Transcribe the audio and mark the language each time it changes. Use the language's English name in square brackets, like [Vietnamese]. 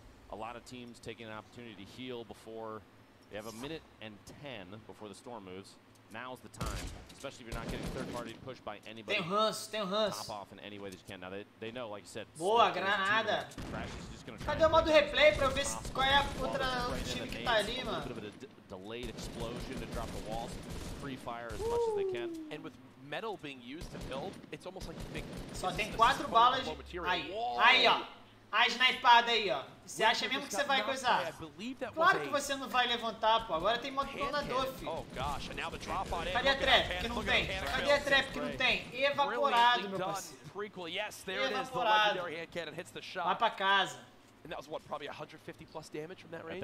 [English] A lot of teams taking an opportunity to heal before. They have a minute and 10 before the storm moves. Now's the time, especially if you're not getting third party pushed by anybody. [Portuguese] Tem ranço, tem ranço. [English] Top off in any way that you can. Now they know, like you said. [Portuguese] Boa, granada. Cadê o modo replay pra eu ver qual é a outra time que tá ali, mano? [English] Delayed explosion to drop the walls, free fire as much as they can, and with metal being used to build, it's almost like big. [Portuguese] Só tem 4 balas. Aí, aí, ó. A snipada aí, ó. Você acha mesmo que você vai coisar? Claro que você não vai levantar, pô. Agora tem modo clonador, filho. Cadê a trap que não tem? Cadê a trap que não tem? Evaporado, meu parceiro. Evaporado. Vai pra casa. [English] And that was what, probably 150 plus damage from that range?